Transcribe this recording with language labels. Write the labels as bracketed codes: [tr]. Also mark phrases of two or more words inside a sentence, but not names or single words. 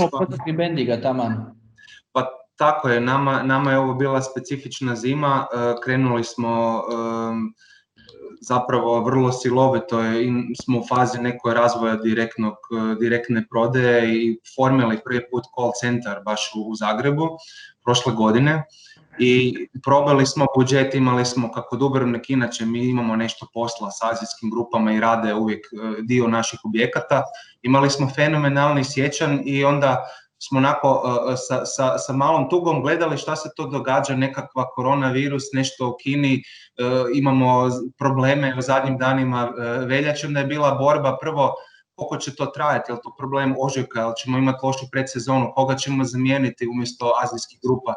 [hr] Pa tako je, nama je ovo bila specifična zima, krenuli smo zapravo vrlo silovito, smo u fazi nekoj razvoja direktne prodaje i formili prvi put [en] call center [hr] baš u Zagrebu prošle godine. i probali smo budžet, imali smo kako Dubrovnik, inače mi imamo nešto posla s azijskim grupama i rade uvijek dio naših objekata. Imali smo fenomenalni siječanj i onda smo onako sa malom tugom gledali šta se to događa, nekakva koronavirus, nešto u Kini, imamo probleme u zadnjim danima veljače, onda je bila borba prvo koliko će to trajati, je li to problem ožujka, jel ćemo imati lošu predsezonu, koga ćemo zamijeniti umjesto azijskih grupa.